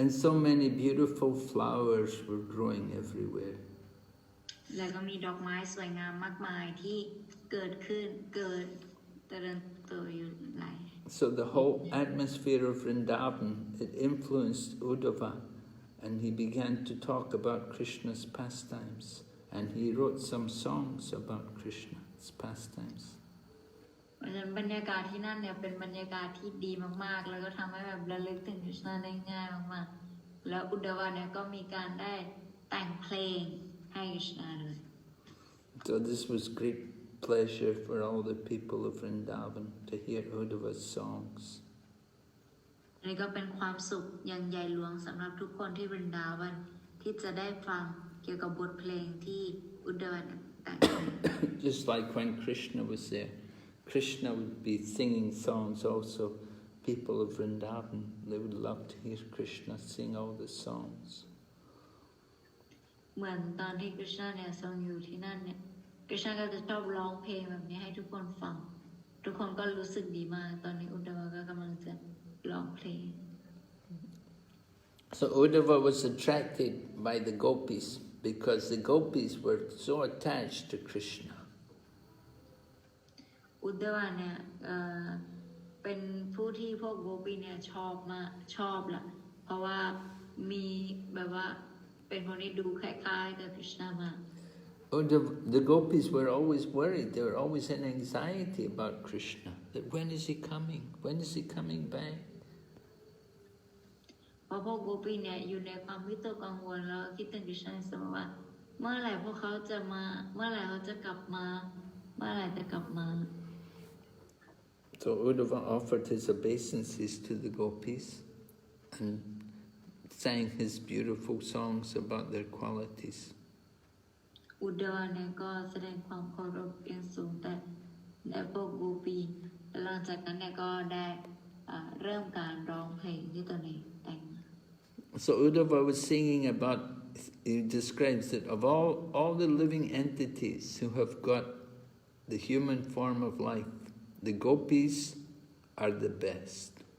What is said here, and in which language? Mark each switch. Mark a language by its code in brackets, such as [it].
[en] And so many beautiful flowers were growing everywhere. [th] แล้วก็มีดอกไม้สวยงามมากมายที่เกิดเจริญเติบโตอยู่หลาย [en] So the whole atmosphere of Vrindavan, it influenced Uddhava, and he began to talk about Krishna's pastimes, and he wrote some songs about Krishna's pastimes. [th] เพราะฉะนั้นบรรยากาศที่นั่นเนี่ยเป็นบรรยากาศที่ดีมากๆแล้วก็ทำให้แบบระลึกถึงคริชนาได้ง่ายมากๆแล้วอุดดวะเนี่ยก็มีการได้แต่งเพลงให้คริชนาเลย [en] So this was great pleasure for all the people of Vrindavan to hear Uddhava's songs. [th] นี่ก็เป็นความสุขอย่างใหญ่หลวงสำหรับทุกคนที่วรินดาวันที่จะได้ฟังเกี่ยวกับบทเพลงที่อุดดวะแต่ง [en] Just like when Krishna was there, Krishna would be singing songs also people of Vrindavan, they would love to hear Krishna sing all the songs. [th] เหมือนตอนที่คริชนาเนี่ยทรงอยู่ที่นั่นเนี่ยคริชนาก็จะชอบร้องเพลงแบบนี้ให้ทุกคนฟังทุกคนก็รู้สึกดีมากตอนนี้อุดดาวก็กำลังจะร้องเพลง [en] So Uddhava was attracted by the Gopis because the Gopis were so attached to Krishna. [th] อุดดาวเนี่ยเป็นผู้ที่พวกโกปีเนี่ยชอบมากชอบละเพราะว่ามีแบบว่าเป็นคนที่ดูคล้ายๆกับคริชนามาก [en] The Gopis were always worried, they were always in anxiety about Krishna, that when is he coming? When is he coming back? [th] เพราะพวกโกปีเนี่ยอยู่ในความวิตกกังวลแล้วคิดถึงคริชนาเสมอว่าเมื่อไหร่พวกเขาจะมาเมื่อไหร่เขาจะกลับมาเมื่อไหร่จะกลับมา [en] So Uddhava offered his obeisances to the Gopis and sang his beautiful songs about their qualities. [th] อุดดาวเนี่ยก็แสดงความเคารพอย่างสูงแต่พวกโกปีหลังจากนั้นเนี่ยก็ได้เริ่มการร้องเพลงที่ตนเองแต่ง [en] So Uddhava was singing about, he describes that of all the living entities who have got the human form of life, the Gopis are the best.